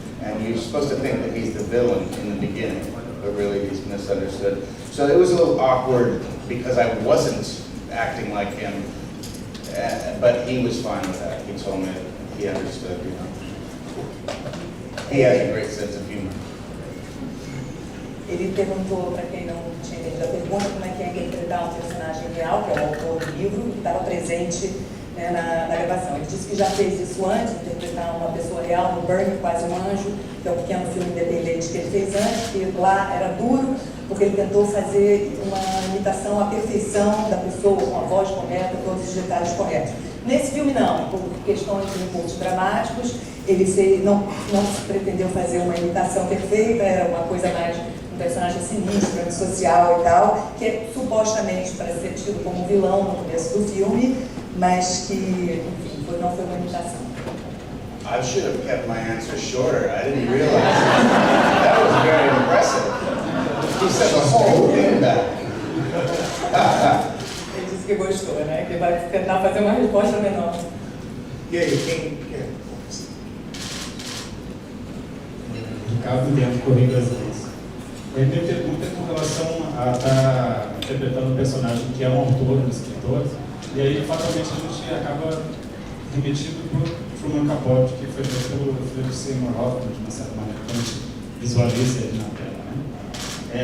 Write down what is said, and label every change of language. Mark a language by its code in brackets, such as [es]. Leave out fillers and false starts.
[en] And you're supposed to think that he's the villain in the beginning, but really he's misunderstood. So it was a little awkward because I wasn't acting like him, but he was fine with that. He told me he understood, you know. He has a great sense of humor. [pt] Ele perguntou, para quem não tinha entendido a pergunta, como é que é interpretar um personagem real, que é o autor do livro, que estava presente, né, na gravação. Ele disse que já fez isso antes, interpretar uma pessoa real no Burning, Quase um Anjo, que é um pequeno filme independente que ele fez antes, que lá era duro, porque ele tentou fazer uma imitação à perfeição da pessoa, com a voz correta, todos os detalhes corretos. Nesse filme não, por questões de recursos dramáticos, ele não se pretendeu fazer uma imitação perfeita, era uma coisa mais um personagem sinistro, antissocial e tal, que é supostamente para ser tido como vilão no começo do filme, mas que, enfim, não foi uma imitação. [en] I should have kept my answer shorter. I didn't realize that was very impressive. He said the whole thing back. [pt] Ele disse que gostou, né? Que vai tentar fazer uma resposta menor. E aí, quem quer? Ricardo Dentro, Correio Brasileiro. A minha pergunta é com relação a estar interpretando um personagem que é um autor, um escritor, e aí fatalmente a gente acaba remetido para o Truman Capote, que foi feito pelo Philip Seymour Hoffman, de uma certa maneira, quando a gente visualiza ele na tela, né?